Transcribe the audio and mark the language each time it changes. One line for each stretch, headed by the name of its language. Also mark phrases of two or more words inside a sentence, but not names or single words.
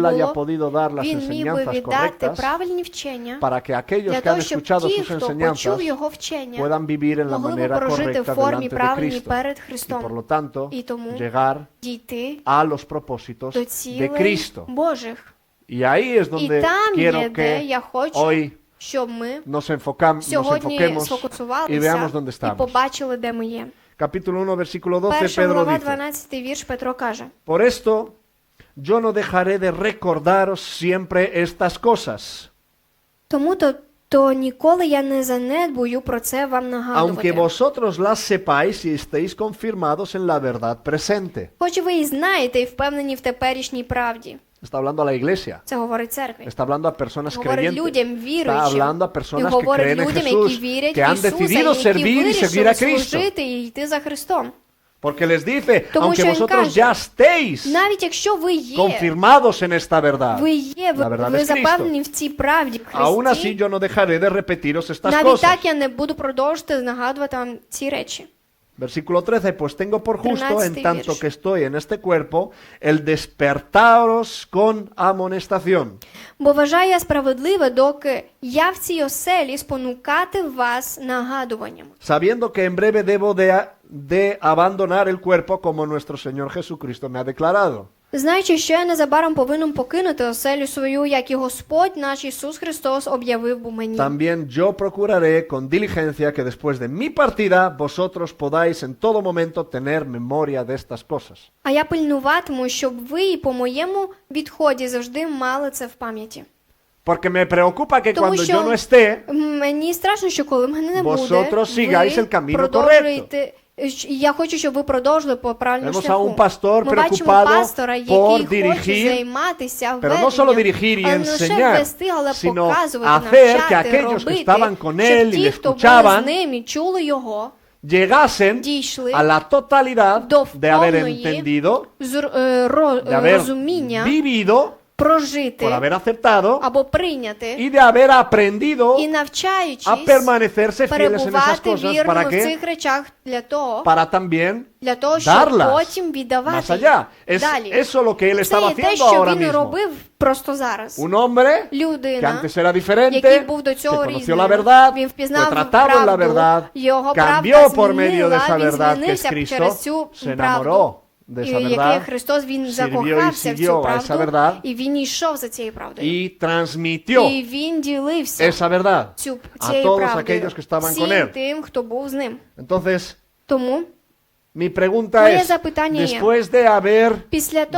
Spanish: él haya
Ukrainian: було,
Spanish: podido dar las
Ukrainian: він міг би
Spanish: enseñanzas
Ukrainian: віддати
Spanish: correctas
Ukrainian: правильні вчення,
Spanish: para que aquellos
Ukrainian: для
Spanish: que han
Ukrainian: того, щоб
Spanish: escuchado
Ukrainian: ті,
Spanish: sus
Ukrainian: хто почув
Spanish: enseñanzas
Ukrainian: його вчення,
Spanish: puedan vivir en la
Ukrainian: могли б
Spanish: manera
Ukrainian: прожити в
Spanish: correcta
Ukrainian: формі
Spanish: delante de
Ukrainian: правильній
Spanish: Cristo
Ukrainian: перед
Spanish: y por
Ukrainian: Христом
Spanish: lo tanto
Ukrainian: і тому
Spanish: llegar
Ukrainian: дійти
Spanish: a los propósitos
Ukrainian: до
Spanish: de
Ukrainian: цілей
Spanish: Cristo.
Ukrainian: Божих.
Spanish: Y ahí es
Ukrainian: І
Spanish: donde
Ukrainian: там
Spanish: quiero
Ukrainian: є, де я
Spanish: que
Ukrainian: хочу,
Spanish: hoy
Ukrainian: щоб ми
Spanish: nos
Ukrainian: сьогодні
Spanish: enfoquemos y
Ukrainian: сфокусувалися
Spanish: veamos dónde
Ukrainian: і
Spanish: estamos.
Ukrainian: побачили, де ми є.
Spanish: Capítulo 1, versículo 12,
Ukrainian: Перша
Spanish: Pedro
Ukrainian: глава,
Spanish: dice:
Ukrainian: 12 вірш, Петро каже:
Spanish: Por esto yo no dejaré de recordaros siempre estas cosas,
Ukrainian: тому то ніколи я не занедбую про це вам
Spanish: aunque
Ukrainian: нагадувати.
Spanish: vosotros las sepáis y estéis confirmados en la verdad presente.
Ukrainian: Хоч ви і знаєте, і впевнені в теперішній правді.
Spanish: Está hablando a la iglesia,
Ukrainian: Це говорить церкві.
Spanish: está hablando a personas
Ukrainian: Говорить
Spanish: creyentes,
Ukrainian: людям
Spanish: está
Ukrainian: віруючим.
Spanish: hablando a
Ukrainian: І
Spanish: personas que
Ukrainian: говорить
Spanish: creen en
Ukrainian: людям,
Spanish: Jesús,
Ukrainian: які вірять
Spanish: que
Ukrainian: в
Spanish: han
Ukrainian: Ісуса,
Spanish: decidido
Ukrainian: які
Spanish: servir y seguir a
Ukrainian: вирішили
Spanish: Cristo.
Ukrainian: служити і йти за Христом.
Spanish: Porque les dice,
Ukrainian: Тому
Spanish: aunque
Ukrainian: що він
Spanish: vosotros
Ukrainian: каже,
Spanish: ya estéis
Ukrainian: навіть якщо ви є,
Spanish: confirmados en esta verdad,
Ukrainian: ви є,
Spanish: la verdad
Ukrainian: ви
Spanish: es Cristo.
Ukrainian: запевнені в цій правді в
Spanish: Aún así
Ukrainian: Христі,
Spanish: yo no dejaré de repetiros estas
Ukrainian: навіть
Spanish: cosas.
Ukrainian: так я не буду продовжувати нагадувати вам ці речі.
Spanish: Versículo 13, pues tengo por justo,
Ukrainian: 13
Spanish: en tanto
Ukrainian: вірш.
Spanish: que estoy en este cuerpo, el despertaros con amonestación.
Ukrainian: Бо вважаю я справедливе, доки я в цій оселі спонукати вас нагадуванням.
Spanish: Sabiendo que en breve debo de abandonar el cuerpo como nuestro Señor Jesucristo me ha declarado.
Ukrainian: Знаючи, що я незабаром повинен покинути оселю свою, як і Господь наш Ісус Христос об'явив бо мені.
Spanish: También yo procuraré con diligencia que después de mi partida vosotros podáis en todo momento tener memoria de estas cosas.
Ukrainian: А я пильнуватиму, щоб ви і по моєму відході завжди мали це в пам'яті.
Spanish: Porque me preocupa que
Ukrainian: Тому
Spanish: cuando
Ukrainian: що
Spanish: yo no esté,
Ukrainian: мені страшно, що коли мене не буде,
Spanish: vosotros sigáis el
Ukrainian: ви
Spanish: camino
Ukrainian: продовжуєте. Я хочу, щоб ви продовжили по правильному
Spanish: Vemos a
Ukrainian: шляху.
Spanish: un pastor
Ukrainian: Ми бачимо
Spanish: preocupado
Ukrainian: пастора,
Spanish: por
Ukrainian: який хоче
Spanish: dirigir,
Ukrainian: займатися
Spanish: pero no solo
Ukrainian: веденням,
Spanish: dirigir y
Ukrainian: але не лише
Spanish: enseñar,
Ukrainian: вести, але
Spanish: sino
Ukrainian: показувати,
Spanish: hacer que
Ukrainian: навчати,
Spanish: aquellos que
Ukrainian: робити,
Spanish: estaban con él
Ukrainian: щоб
Spanish: y
Ukrainian: ті,
Spanish: le
Ukrainian: хто були
Spanish: escuchaban,
Ukrainian: з ним і чули його,
Spanish: llegasen
Ukrainian: дійшли
Spanish: a la totalidad
Ukrainian: до
Spanish: de haber
Ukrainian: повної
Spanish: entendido, de haber
Ukrainian: розуміння,
Spanish: vivido,
Ukrainian: прожити
Spanish: por haber aceptado
Ukrainian: або прийняти,
Spanish: y de haber aprendido
Ukrainian: і навчаючись,
Spanish: a permanecerse fieles en esas
Ukrainian: перебувати
Spanish: cosas.
Ukrainian: вірно
Spanish: ¿Para
Ukrainian: в
Spanish: qué?
Ukrainian: цих речах для того,
Spanish: Para también
Ukrainian: щоб
Spanish: darlas
Ukrainian: потім віддавати
Spanish: más allá.
Ukrainian: їх далі.
Spanish: Eso es lo que él
Ukrainian: Це
Spanish: estaba
Ukrainian: є те,
Spanish: haciendo
Ukrainian: що
Spanish: ahora
Ukrainian: він
Spanish: mismo.
Ukrainian: робив просто зараз.
Spanish: Un hombre que
Ukrainian: Людина,
Spanish: antes era
Ukrainian: який
Spanish: diferente,
Ukrainian: був до
Spanish: que
Ukrainian: цього
Spanish: conoció
Ukrainian: різним,
Spanish: la verdad,
Ukrainian: він
Spanish: fue
Ukrainian: впізнав
Spanish: tratado en la
Ukrainian: правду,
Spanish: verdad,
Ukrainian: його
Spanish: cambió
Ukrainian: правда
Spanish: por medio de esa
Ukrainian: змінила, він
Spanish: verdad que es
Ukrainian: змінився
Spanish: Cristo,
Ukrainian: через цю
Spanish: se
Ukrainian: правду,
Spanish: enamoró de esa
Ukrainian: який
Spanish: verdad,
Ukrainian: Христос, він
Spanish: sirvió y
Ukrainian: закохався в
Spanish: siguió
Ukrainian: цю
Spanish: a esa
Ukrainian: правду,
Spanish: verdad
Ukrainian: і він йшов за цією правдою.
Spanish: y transmitió
Ukrainian: І він ділився
Spanish: esa verdad a
Ukrainian: цією
Spanish: todos
Ukrainian: правдою
Spanish: aquellos que estaban con
Ukrainian: всім
Spanish: él.
Ukrainian: тим, хто був з ним.
Spanish: Entonces,
Ukrainian: Тому
Spanish: mi pregunta
Ukrainian: Моє
Spanish: es,
Ukrainian: запитання є,
Spanish: después de haber
Ukrainian: після того,